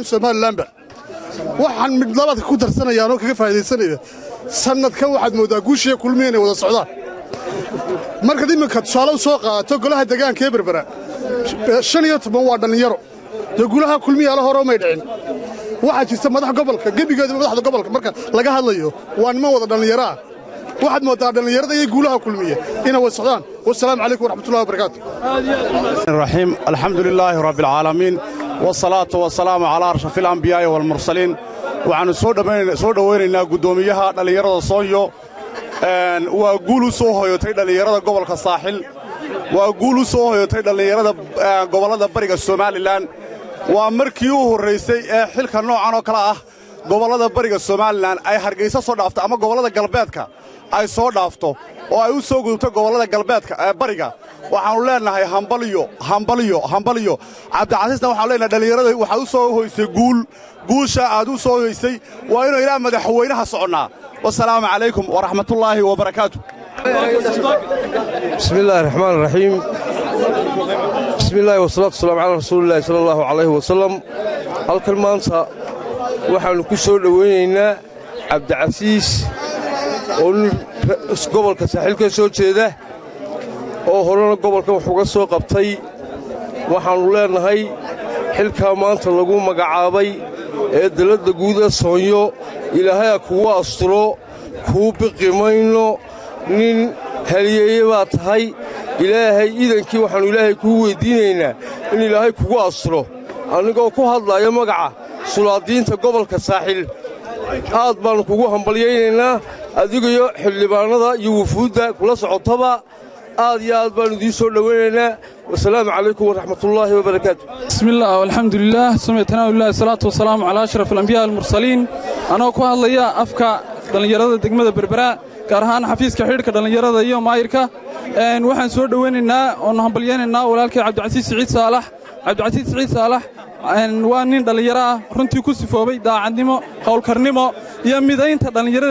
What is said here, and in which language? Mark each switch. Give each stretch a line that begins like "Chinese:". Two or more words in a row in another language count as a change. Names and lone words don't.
Somali: Soomaaliland waxaan mid labada ku darsanayaan oo kaga faa'iideysanaya sanadkan waxaad moodaa guushiya kulmiyeen wada socdaan marka iminka tusaale soo qaato golaha deegaanka ee berbera 15 waa dhalinyaro golaha kulmiya la hore ma dhicin waxa jirta madax gobolka gebigeeda madaxda gobolka marka laga hadlayo waa niman wada dhalinyaro waxaad moodaa dhalinyarada iyo golaha kulmiya inay wada socdaan
Arabic: والسلام عليكم ورحمة الله وبركاته الرحيم الحمد لله رب العالمين والصلاة والسلام على أشرف الأنبياء والمرسلين وعن
Somali: soo dhaweynayna gudoomiyaha dhalinyarada Sonyo waa guul u soo hoyotay dhalinyarada gobolka Saaxil waa guul u soo hoyotay dhalinyarada gobolada bariga Soomaaliland waa markii uu horeysay ee xilka noocan oo kala ah gobolada bariga Soomaaliland ay Hargeysa soo dhaafto ama gobolada galbeedka ay soo dhaafto oo ay u soo gudubto gobolada galbeedka ee bariga waxaanu leenahay hambaliyo Cabdicasiisna waxaanu leenahay dhalinyarada waxa u soo hoysay guusha aad u soo hoysay waa inuu ilaa madaxweynaha soconaa
Arabic: والسلام عليكم ورحمة الله وبركاته بسم الله الرحمن الرحيم بسم الله والصلاة والسلام على رسول الله صلى الله عليه وسلم الكلمانسا
Somali: waxaanu ku soo dhaweynaynaa Cabdicasiis oo gobolka Saaxil ka soo jeeda oo horena gobolka wax uga soo qabtay waxaanu leenahay xilka maanta lagu magacaabay ee dalada guud ee Sonyo ilaahay kugu asturo kuu biqimayno nin halyeeye baa tahay ilaahay idankii waxaanu ilaahay kuu weydiinaynaa in ilaahay kugu asturo anigoo ku hadlaya magaca sulaadiinta gobolka Saaxil aad baan kugu hambaliyaynaynaa adiga iyo xildhibaanada iyo wufuudda kula socotaba aad iyo aad baan idin soo dhaweynaynaa
Arabic: والسلام عليكم ورحمة الله وبركاته بسم الله والحمد لله سمعتنا بالله الصلاة والسلام على أشرف الأنبياء المرسلين أنا كوها الله أفكا دلنيرada
Somali: degmada berbera gaar ahaan xafiiska xiriirka dhalinyarada iyo maayirka waxaan soo dhaweynaynaa oo hambalyeynaa walaalkay Cabdicasiis Saciid Saalax waa nin dhalinyaro ah runtii ku sifoobay daacadnimo hawlkarnimo iyo midaynta dhalinyarada